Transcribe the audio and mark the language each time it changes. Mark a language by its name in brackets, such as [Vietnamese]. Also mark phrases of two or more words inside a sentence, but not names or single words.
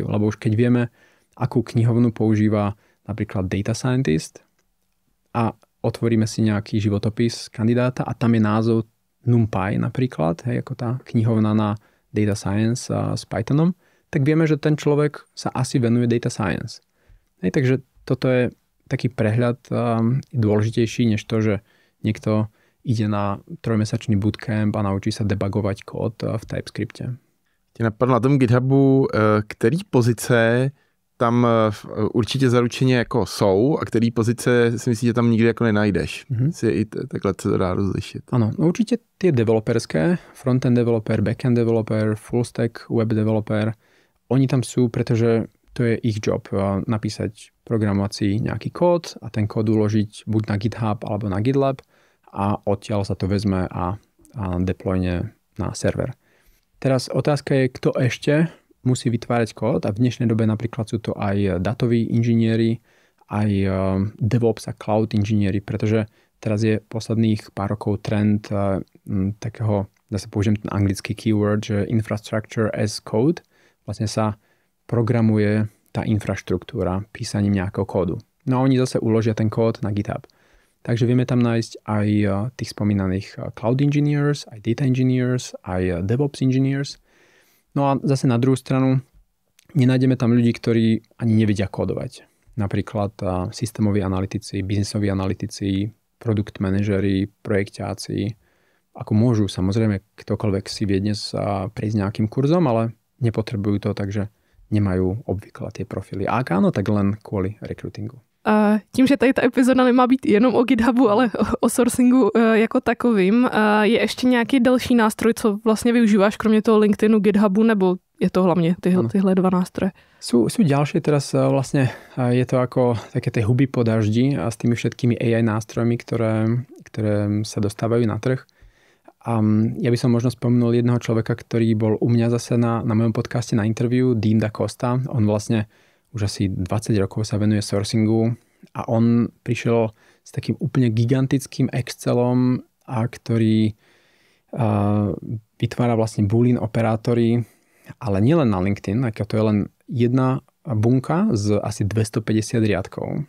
[Slovak] Lebo už keď vieme, akú knihovnu používa napríklad [English] data scientist [Slovak] a otvoríme si nejaký životopis kandidáta a tam je názov NumPy napríklad, hej, ako tá knihovna na [English] data science [Slovak] s Pythonom, tak vieme, že ten človek sa asi venuje [English] data science. [Slovak] Hej, takže toto je taký prehľad dôležitejší, než to, že niekto ide na 3-mesačný bootcamp a naučí sa debugovať kód v TypeScripte. [Czech] Tě napadlo na tom GitHubu, který pozice tam určitě zaručeně jako jsou a který pozice si myslíš, že tam nikdy jako nenajdeš. Si i takhle se to dá rozlišit. [Slovak] Áno, no určite tie developerské, [English] frontend developer, backend developer, full stack web developer, [Slovak] oni tam sú, pretože to je ich job, napísať programovací nejaký kód a ten kód uložiť buď na GitHub alebo na GitLab a odtiaľ sa to vezme a deployne na server. Teraz otázka je, kto ešte musí vytvárať kód a v dnešnej dobe napríklad sú to aj datoví inžinieri, aj DevOps a cloud inžinieri, pretože teraz je posledných pár rokov trend takého, zase použijem ten anglický keyword, že [English] infrastructure as code, [Slovak] vlastne sa programuje tá infraštruktúra písaním nejakého kódu. No a oni zase uložia ten kód na GitHub. Takže vieme tam nájsť aj tých spomínaných [English] cloud engineers, [Slovak] aj [English] data engineers, [Slovak] aj [English] DevOps engineers. [Slovak] No a zase na druhú stranu nenájdeme tam ľudí, ktorí ani nevedia kódovať. Napríklad systémoví analytici, biznisoví analytici, produkt manažeri, projekťáci. Ako môžu, samozrejme, ktokoľvek si vie dnes prejsť nejakým kurzom, ale nepotrebujú to, takže nemajú obvykle tie profily. A ak áno, tak len kvôli rekrutingu. [Czech] Tím, že tady ta epizoda nemá být jenom o GitHubu, ale o sourcingu jako takovým, je ještě nějaký další nástroj, co vlastně využíváš, kromě toho LinkedInu, GitHubu, nebo je to hlavně tyhle dva nástroje? [Slovak] Sú ďalšie, teraz vlastne je to ako také tie huby po daždi a s tými všetkými AI nástrojmi, ktoré sa dostávajú na trh. A ja by som možno spomenul jedného človeka, ktorý bol u mňa zase na mojom podcaste na interview, Dean Da Costa. On vlastne už asi 20 rokov sa venuje sourcingu a on prišiel s takým úplne gigantickým Excelom, ktorý vytvára vlastne boolean operátory, ale nielen na LinkedIn, ako to je len jedna bunka z asi 250 riadkov.